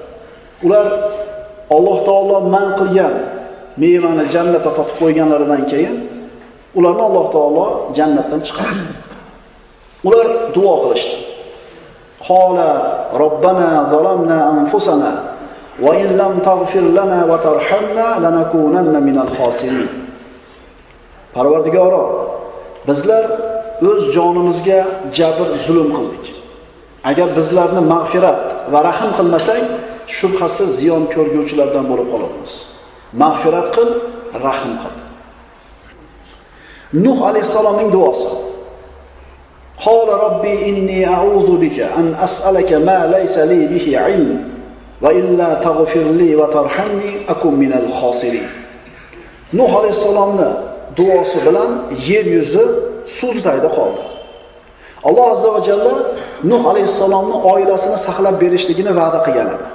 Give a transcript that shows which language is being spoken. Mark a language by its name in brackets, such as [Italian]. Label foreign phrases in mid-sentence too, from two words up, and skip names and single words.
[Uzbek] Ular Alloh taolo man qilgan mevani jannatga topib qo'yganlaridan keyin ularni Alloh taolo jannatdan chiqardi. Ular duo qilishdi. [Arabic] قال ربنا ظلمنا أنفسنا وإن لم تغفر لنا وترحمنا لنكونن من الخاسرين. [Uzbek] Parvardigoro, bizlar o'z jonimizga jabr zulm qildik. Agar bizlarni mag'firat va rahim qilmasang, shubhasiz ziyon ko'rguvchilardan bo'lib qolamiz. Mag'firat qil, rahim qil. Nuh alayhisalomning duosi. [Arabic] قال رب إني أعوذ بك أن أسألك ما ليس لي به علم وإلا تغفر لي وترحمني أكن من الخاسرين. [Uzbek] Nuh alayhisalomning duosi bilan yer yuzi suv tagida qoldi. Alloh [Arabic] azza va jalla [Uzbek] Nuh alayhisalomning oilasini saqlab berishligini va'da qilgan edi.